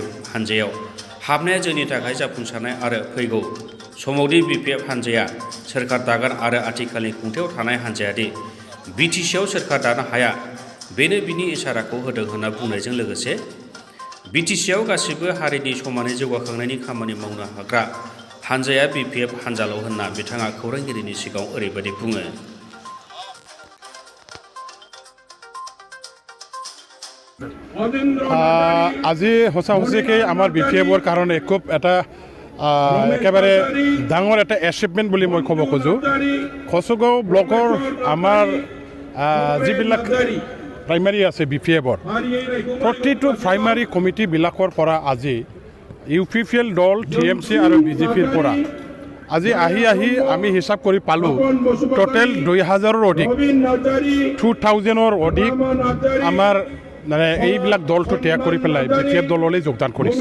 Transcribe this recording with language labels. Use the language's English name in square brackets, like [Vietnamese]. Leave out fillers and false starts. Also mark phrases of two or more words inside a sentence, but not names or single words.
[Bodo] हान्जायाव हाबनाया जोंनि थाखाय जाफुंसारनाय आरो फैगौ समावदि बिपिएफ हान्जाया सोरखार दागोन आरो आथिखालनि खुंथायाव थानाय हान्जायादि बिटिसिआव सोरखार दानो हाया बेनो बिनि इसाराखौ होदों होनना बुंनायजों लोगोसे बिटिसिआव गासिबो हारिनि समानै जौगाखांनायनि खामानि मावनो हाग्रा हान्जाया बिपिएफ हान्जाल' होनना बिथाङा खौरांगिरिनि सिगाङाव ओरैबायदि बुङो। [Assamese] আজি সঁচাকৈ আমাৰ বিপিএফৰ কাৰণে খুব এটা একেবাৰে ডাঙৰ এটা এচিভমেণ্ট বুলি মই ক'ব খোজোঁ। কচুগাঁও ব্লকৰ আমাৰ যিবিলাক প্ৰাইমাৰী আছে বিপিএফৰ প্ৰতিটো প্ৰাইমাৰী কমিটিবিলাকৰ পৰা আজি ইউপিপিএল দল, টিএমচি আৰু বিজেপিৰ পৰা আজি আহি আমি হিচাপ কৰি পালোঁ টোটেল 2000ৰ অধিক 2000ৰ অধিক আমাৰ মানে এইবিলাক দলটো ত্যাগ কৰি পেলাই বিপিএফ দললৈ যোগদান কৰিছে।